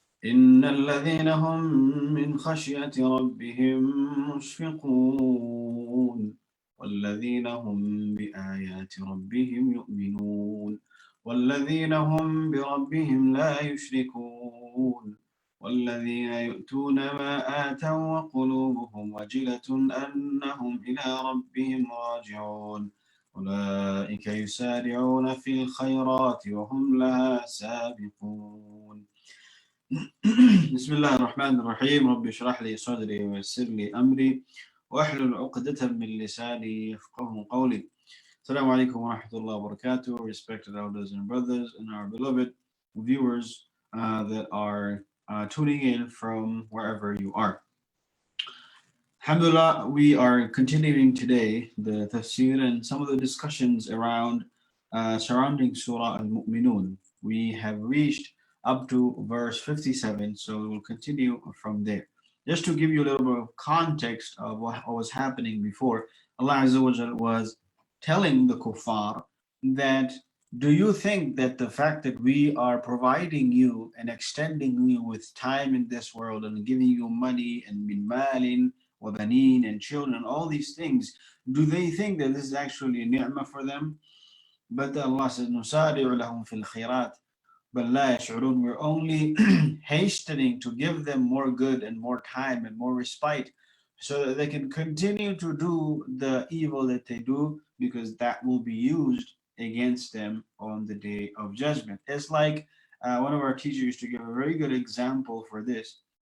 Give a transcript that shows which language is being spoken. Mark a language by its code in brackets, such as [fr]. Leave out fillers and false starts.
[ar] إن الذين هم من خشية ربهم مشفقون والذين هم بآيات ربهم يؤمنون والذين هم بربهم لا يشركون والذين يؤتون ما آتوا وقلوبهم وجلة أنهم إلى ربهم راجعون أولئك يسارعون في الخيرات وهم لها سابقون. بسم الله الرحمن الرحيم. رب اشرح لي صدري ويسر لي أمري واحلل عقدة من لساني يفقهوا قولي. Assalamu alaikum wa rahmatullahi wa barakatuh. [en] Respected elders and brothers and our beloved viewers that are tuning in from wherever you are. Alhamdulillah, we are continuing today the Tafsir and some of the discussions around surrounding Surah Al-Mu'minun. We have reached up to verse 57, so we will continue from there. Just to give you a little bit of context of what was happening before, Allah Azza wa Jal was telling the kuffar that, do you think that the fact that we are providing you and extending you with time in this world and giving you money and [ar] min malin wa baneen [en] and children, all these things, do they think that this is actually a ni'mah for them? But Allah says, [ar] نُسَارِعُ لَهُمْ فِي الْخِيرَاتِ بَلْ لَا يَشْعُرُونَ. [en] We're only hastening to give them more good and more time and more respite so that they can continue to do the evil that they do, because that will be used against them on the day of judgment. It's like one of our teachers used to give a very good example for this.